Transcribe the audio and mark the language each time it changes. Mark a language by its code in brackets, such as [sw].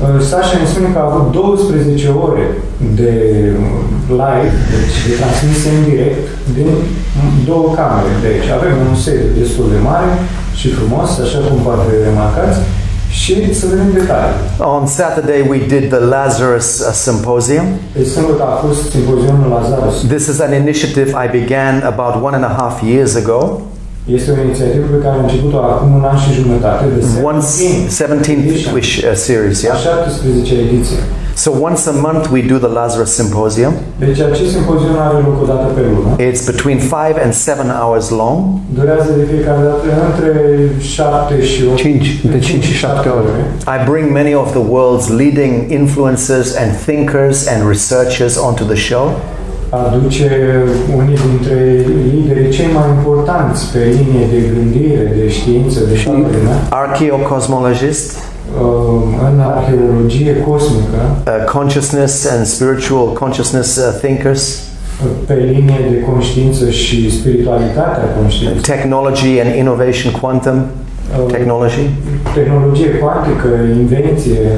[ro] Sacha ne spune că a avut 12 ore de live, deci de transmisie în direct din 2 camere. Deci avem un sediu destul de mare și frumos, așa cum poate remarcați. Și să vedem detalii. [en] On Saturday we did the Lazarus Symposium. [ro] Sâmbătă a fost simpozionul Lazarus. [en] This is an initiative I began about 1.5 years ago. [ro] Este o inițiativă pe care am început-o acum 1 an și jumătate. [en] 17th series, yeah? [ro] 17 ediție. [en] So once a month we do the Lazarus Symposium. [ro] Deci acest simpozion are loc o dată pe lună. [en] It's between 5 and 7 hours long. [ro] Durează de fiecare dată între 7 și 8. 5 și 7 ore. [en] I bring many of the world's leading influencers and thinkers and researchers onto the show. [ro] Aduce unii dintre liderii cei mai importanți pe linie de gândire, de știință, de știință. [en] Archaeocosmologist. [ro] În arheologie cosmică. [en] Consciousness and spiritual consciousness thinkers. [ro] Pe linie de conștiință și spiritualitatea conștiinței. [en] Technology and innovation quantum. Technology. [ro] Tehnologie cuantică, invenții.